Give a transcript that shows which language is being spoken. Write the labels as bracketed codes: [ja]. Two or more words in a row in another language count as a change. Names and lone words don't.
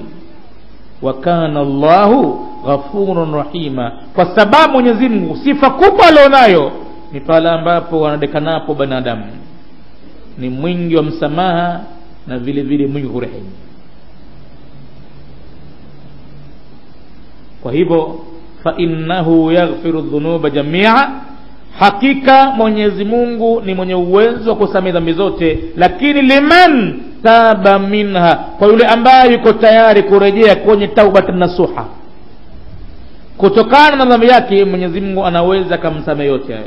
[ar] وكان الله غفور رحيما, [sw] kwa sababu Mwenyezi Mungu sifa kubwa alionayo ni pale ambapo wanadekanapo binadamu ni mwingi wa msamaha na vile vile mwingi kurehemu. Kwa hivyo [ar] فإنه يغفر الذنوب جميعا, [sw] hakika Mwenyezi Mungu ni mwenye uwezo wa kusamehe dhambi zote, lakini [ar] لمن تاب منها, [sw] kwa yule ambaye yuko tayari kurejea kwenye [ar] توبة نصوحا [sw] kutokana na dhambi yake, Mwenyezi Mungu anaweza kumsamehe yote hayo.